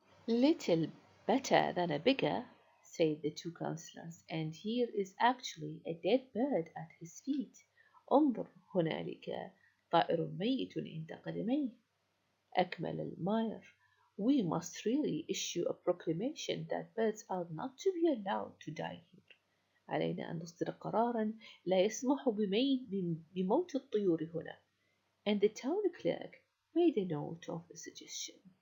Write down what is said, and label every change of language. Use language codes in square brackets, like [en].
[en] Little better than a beggar, said the two councillors, and here is actually a dead bird at his feet. [ar] انظر, هنالك طائر ميت عند قدميه. أكمل الماير. [en] We must really issue a proclamation that birds are not to be allowed to die here. [ar] علينا أن نصدر قرارا لا يسمح بموت الطيور هنا. [en] And the town clerk made a note of the suggestion.